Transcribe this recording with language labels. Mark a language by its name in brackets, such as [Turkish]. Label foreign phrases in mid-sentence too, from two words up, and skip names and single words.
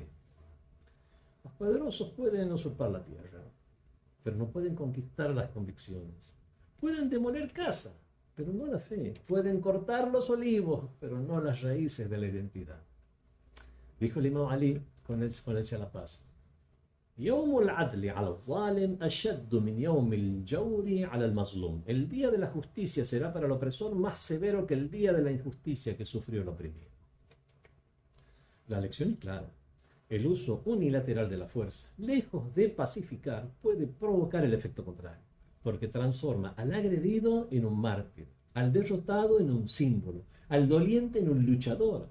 [Spanish] Los poderosos pueden usurpar la tierra, pero no pueden conquistar las convicciones. Pueden demoler casa, pero no la fe. Pueden cortar los olivos, pero no las raíces de la identidad. Dijo el imam Ali con él a la paz: [Arabic] يوم العدل على الظالم أشد من يوم الجور على المظلوم. [Spanish] El día de la justicia será para el opresor más severo que el día de la injusticia que sufrió el oprimido. La lección es clara. El uso unilateral de la fuerza, lejos de pacificar, puede provocar el efecto contrario, porque transforma al agredido en un mártir, al derrotado en un símbolo, al doliente en un luchador.